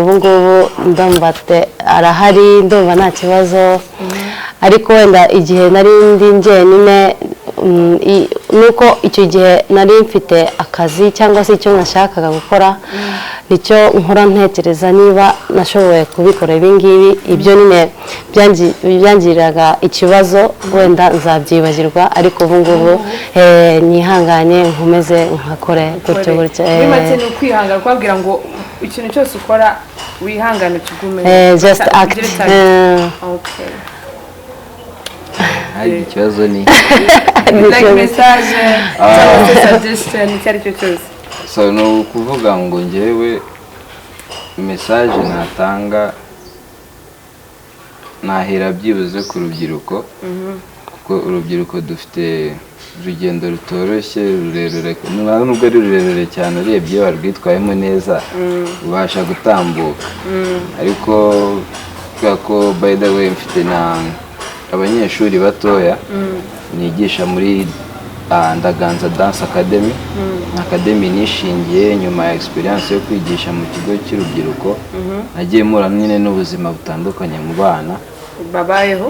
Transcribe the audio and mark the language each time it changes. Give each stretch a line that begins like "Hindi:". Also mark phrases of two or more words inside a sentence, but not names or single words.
Kinyarwanda: ubu ngubu ndumva arahari ndumva nta kibazo ariko wenda igihe nari ndi njyenyine nuko icyo gihe nari mfite akazi cyangwa se icyo nashakaga gukora nicyo nkora ntekereza niba nashoboye kubikora ibi ngibi ibyo nyine byangiriraga ikibazo wenda nzabyibagirwa ariko ubu ngubu nihanganye nkomeze nkakore gutyo gutyo muri make ni ukwihangana kubabwira ngo ikintu cyose ukora wihangane kigume
English: just act
Kinyarwanda: hari ikibazo ni
English: like message
Kinyarwanda: cyangwa se suggestion icyo ari cyo cyose so ni ukuvuga ngo njyewe message natanga nahera byibuze ku rubyiruko kuko urubyiruko dufite urugendo rutoroshye rurerure nubwo ari rurerure cyane urebye iyo warwitwayemo neza ubasha gutambuka ariko kubera ko
English: by the way
Kinyarwanda: mfite abanyeshuri batoya nigisha muri Ndaganza Dance Academy Academy nishingiye nyuma ya experience yo kwigisha mu kigo cy'urubyiruko nagiye mura nyine n'ubuzima butandukanye mu bana babayeho